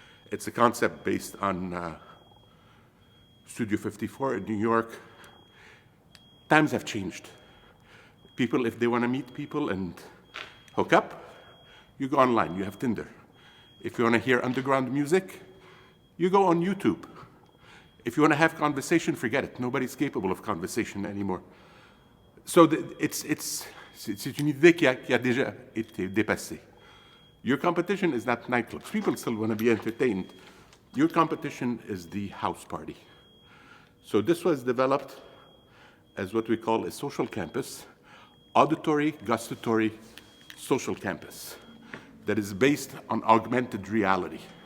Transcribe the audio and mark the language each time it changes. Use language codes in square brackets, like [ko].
[en] It's a concept based on Studio 54 in New York. Times have changed. People, if they want to meet people and hook up, you go online, you have Tinder. If you want to hear underground music, you go on YouTube. If you want to have conversation, forget it. Nobody's capable of conversation anymore. [fr] So c'est une idée qui a déjà été dépassée. [en] Your competition is not nightclubs. People still want to be entertained. Your competition is the house party. So this was developed as what we call a social campus, auditory, gustatory, social campus that is based on augmented reality.